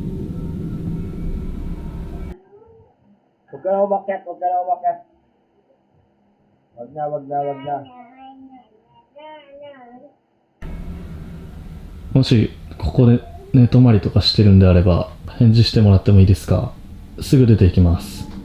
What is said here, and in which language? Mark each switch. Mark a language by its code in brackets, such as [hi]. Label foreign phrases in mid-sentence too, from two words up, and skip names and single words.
[tl] Huwag ka na umakyat, huwag ka na umakyat. Wag na. [ja] もしここで寝泊まりとかしてるんであれば返事してもらってもいいですか？すぐ出ていきます。